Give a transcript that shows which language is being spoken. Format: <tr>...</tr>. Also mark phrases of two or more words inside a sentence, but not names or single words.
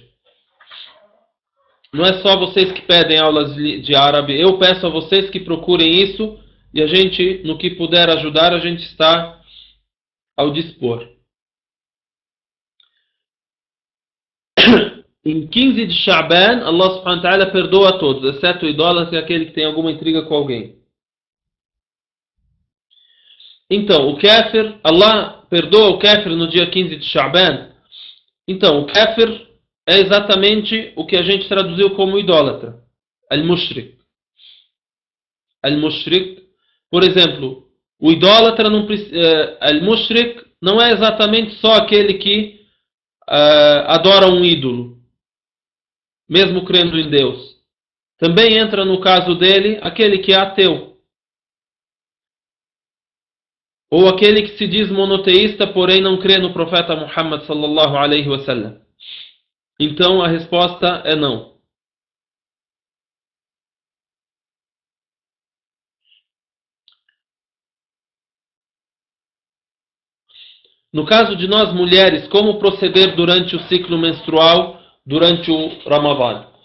<pt>Não é só vocês que pedem aulas de árabe, eu peço a vocês que procurem isso, e a gente, no que puder ajudar, a gente está ao dispor. Em 15 de Sha'ban,</pt> <ar>الله سبحانه وتعالى</ar> <pt>perdoa a todos, exceto o idólatra e aquele que tem alguma intriga com alguém. Então, o kafir, Allah perdoa o kafir no dia 15 de Sha'ban. Então, o kafir é exatamente o que a gente traduziu como idólatra. Al-Mushrik. Al-Mushrik, por exemplo, o idólatra, Al-Mushrik, não é exatamente só aquele que adora um ídolo, mesmo crendo em Deus. Também entra no caso dele aquele que é ateu. Ou aquele que se diz monoteísta, porém não crê no profeta Muhammad</pt> <ar>صلى الله عليه وسلم.</ar> <pt>Então a resposta é não. No caso de nós mulheres, como proceder durante o ciclo menstrual, durante o Ramadã?</pt>